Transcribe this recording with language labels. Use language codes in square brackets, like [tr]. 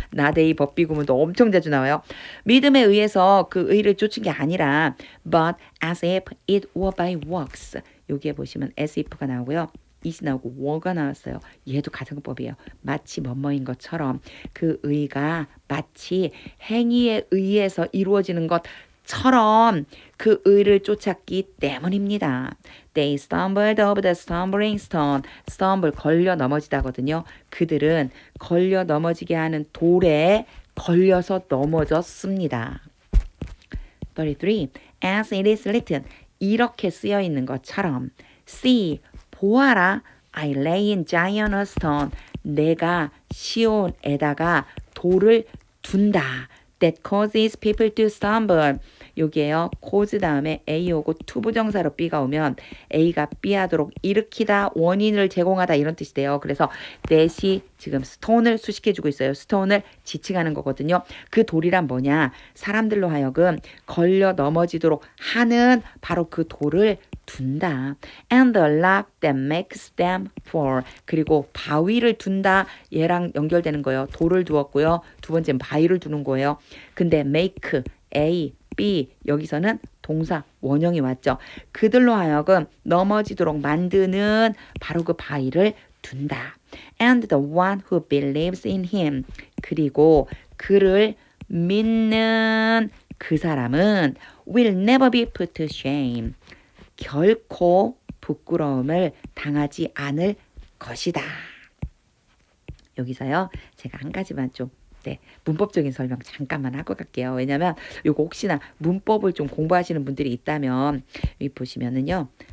[ko] 나데이 법비 구문도 엄청 자주 나와요. 믿음에 의해서 그 의를 쫓은 게 아니라 [en] but as if it were by works. [ko] 여기에 보시면 as if가 나오고요. it이 나오고 were가 나왔어요. 얘도 가정법이에요. 마치 뭐뭐인 것처럼 그 의가 마치 행위에 의해서 이루어지는 것처럼 그 의를 쫓았기 때문입니다. [en] They stumbled over the stumbling stone. [ko] stumble 걸려 넘어지다거든요. 그들은 걸려 넘어지게 하는 돌에 걸려서 넘어졌습니다. [en] 33. As it is written. [ko] 이렇게 쓰여 있는 것처럼 See, 보아라. [en] I lay in Zion a stone. [ko] 내가 시온에다가 돌을 둔다. [en] That causes people to stumble. [ko] 여기에요. cause 다음에 A 오고 투부정사로 B가 오면 A가 B 하도록 일으키다, 원인을 제공하다 이런 뜻이 돼요. 그래서 that이 지금 stone을 수식해주고 있어요. stone을 지칭하는 거거든요. 그 돌이란 뭐냐? 사람들로 하여금 걸려 넘어지도록 하는 바로 그 돌을 둔다. [en] And the rock that makes them fall. [ko] 그리고 바위를 둔다. 얘랑 연결되는 거예요. 돌을 두었고요. 두 번째는 바위를 두는 거예요. 근데 make, A, B 여기서는 동사 원형이 왔죠. 그들로 하여금 넘어지도록 만드는 바로 그 바위를 둔다. [en] And the one who believes in him. [ko] 그리고 그를 믿는 그 사람은 [en] will never be put to shame. [ko] 결코 부끄러움을 당하지 않을 것이다. 여기서요. 제가 한 가지만 좀 문법적인 설명 잠깐만 하고 갈게요. 왜냐면 요거 혹시나 문법을 좀 공부하시는 분들이 있다면 여기 보시면은요.